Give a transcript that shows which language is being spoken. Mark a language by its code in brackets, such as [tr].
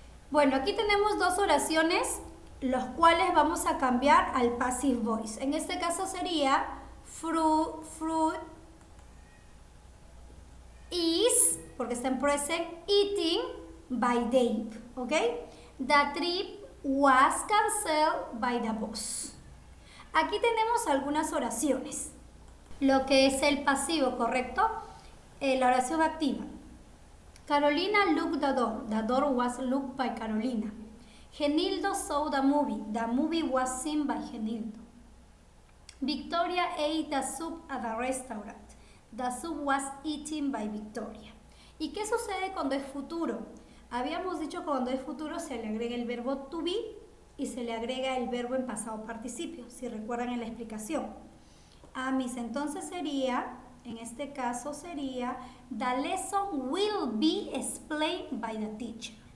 [es] Bueno, aquí tenemos dos oraciones, los cuales vamos a cambiar al passive voice. En este caso sería [en] fruit is, [es] porque está en present, [en] eating by Dave, [es] ¿ok? [en] The trip was cancelled by the boss. [es] Aquí tenemos algunas oraciones. Lo que es el pasivo, ¿correcto? La oración activa. [en] Carolina looked the door. The door was looked by Carolina. Genildo saw the movie. The movie was seen by Genildo. Victoria ate the soup at the restaurant. The soup was eaten by Victoria. [es] ¿Y qué sucede cuando es futuro? Habíamos dicho que cuando es futuro se le agrega el verbo to be y se le agrega el verbo en pasado participio, si recuerdan en la explicación. [en] Miss, [es] entonces sería, en este caso sería, [en] the lesson will be explained by the teacher.